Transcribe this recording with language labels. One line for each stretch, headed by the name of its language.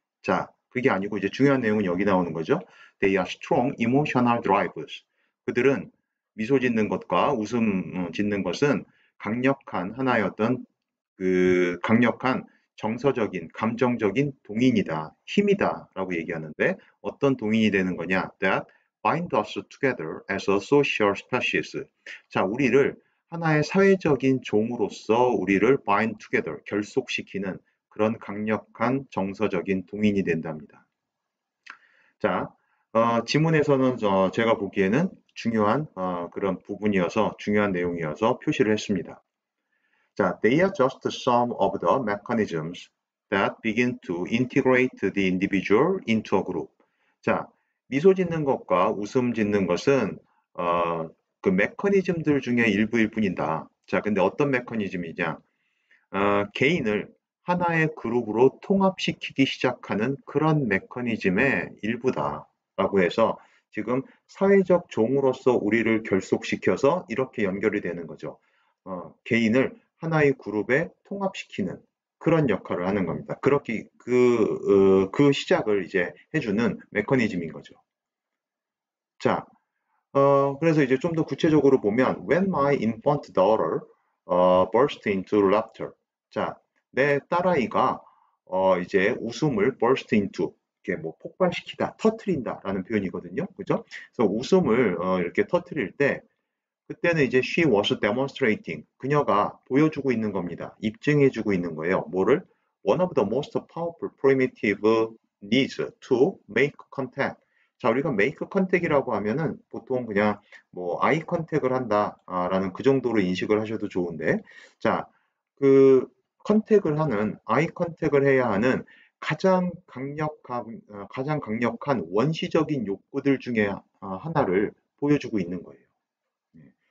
Korean: 자, 그게 아니고 이제 중요한 내용은 여기 나오는 거죠.
English: They are strong emotional drivers.
Korean: 그들은 미소 짓는 것과 웃음 짓는 것은 강력한 하나의 어떤 강력한 정서적인, 감정적인 동인이다, 힘이다라고 얘기하는데 어떤 동인이 되는 거냐?
English: That bind us together as a social species.
Korean: 자, 우리를 하나의 사회적인 종으로서 우리를
English: bind together,
Korean: 결속시키는 그런 강력한 정서적인 동인이 된답니다. 자, 지문에서는 제가 보기에는 중요한 그런 부분이어서 중요한 내용이어서 표시를 했습니다.
English: 자, they are just some of the mechanisms that begin to integrate the individual into a group.
Korean: 자, 미소 짓는 것과 웃음 짓는 것은 그 메커니즘들 중에 일부일 뿐이다. 자, 근데 어떤 메커니즘이냐? 개인을 하나의 그룹으로 통합시키기 시작하는 그런 메커니즘의 일부다라고 해서 지금 사회적 종으로서 우리를 결속시켜서 이렇게 연결이 되는 거죠. 개인을 하나의 그룹에 통합시키는 그런 역할을 하는 겁니다. 그렇게 그 시작을 이제 해주는 메커니즘인 거죠. 자, 그래서 이제 좀 더 구체적으로 보면
English: When my infant daughter burst into laughter.
Korean: 자, 내 딸아이가 이제 웃음을 burst into 이렇게 뭐 폭발시키다, 터트린다라는 표현이거든요. 그죠? 그래서 웃음을 이렇게 터트릴 때 그때는 이제
English: she was demonstrating
Korean: 그녀가 보여주고 있는 겁니다. 입증해주고 있는 거예요. 뭐를?
English: One of the most powerful primitive needs to make contact.
Korean: 자, 우리가 make contact이라고 하면은 보통 그냥 뭐 eye contact을 한다라는 그 정도로 인식을 하셔도 좋은데, 자, 그 컨택을 하는 eye contact을 해야 하는 가장 강력한 원시적인 욕구들 중에 하나를 보여주고 있는 거예요. 예.